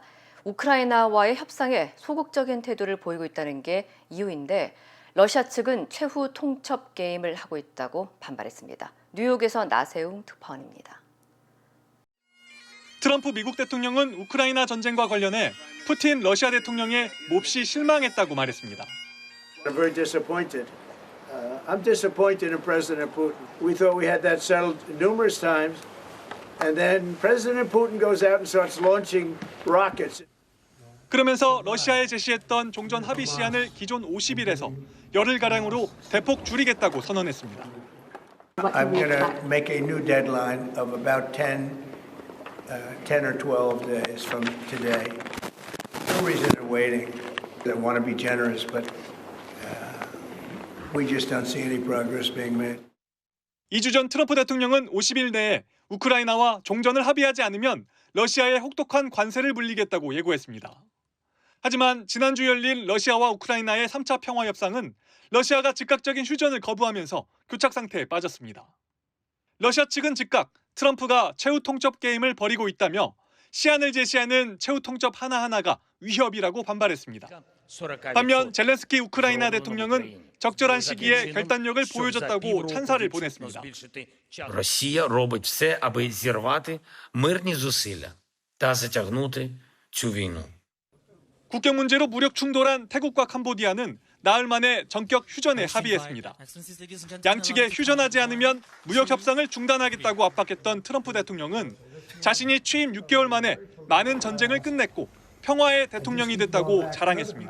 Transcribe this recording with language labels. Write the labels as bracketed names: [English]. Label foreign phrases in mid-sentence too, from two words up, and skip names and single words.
[Korean] 우크라이나와의 협상에 소극적인 태도를 보이고 있다는 게 이유인데 러시아 측은 최후 통첩 게임을 하고 있다고 반발했습니다. 뉴욕에서 나세웅 특파원입니다. 트럼프 미국 대통령은 우크라이나 전쟁과 관련해 푸틴 러시아 대통령에 몹시 실망했다고 말했습니다. [English] I'm very disappointed. I'm disappointed in President Putin. We thought we had that settled numerous times, and then President Putin goes out and starts launching rockets. [Korean] 그러면서 러시아에 제시했던 종전 합의 시한을 기존 50일에서 열흘가량으로 대폭 줄이겠다고 선언했습니다. [English] I'm going to make a new deadline of about 10 or 12 days from today. No reason in waiting. I want to be generous, but we just don't see any progress being made. [Korean] 2주 전 트럼프 대통령은 50일 내에 우크라이나와 종전을 합의하지 않으면 러시아에 혹독한 관세를 물리겠다고 예고했습니다. 하지만 지난주 열린 러시아와 우크라이나의 3차 평화협상은 러시아가 즉각적인 휴전을 거부하면서 교착 상태에 빠졌습니다. 러시아 측은 즉각 트럼프가 최후 통첩 게임을 벌이고 있다며 시한을 제시하는 최후 통첩 하나하나가 위협이라고 반발했습니다. 반면 젤렌스키 우크라이나 대통령은 적절한 시기에 결단력을 보여줬다고 찬사를 보냈습니다. [Ukrainian] Росія робить все, аби зірвати мирні зусилля та затягнути цю війну. [Korean] 국경 문제로 무력 충돌한 태국과 캄보디아는 나흘 만에 전격 휴전에 합의했습니다. 양측에 휴전하지 않으면 무역 협상을 중단하겠다고 압박했던 트럼프 대통령은 자신이 취임 6개월 만에 많은 전쟁을 끝냈고 평화의 대통령이 됐다고 자랑했습니다.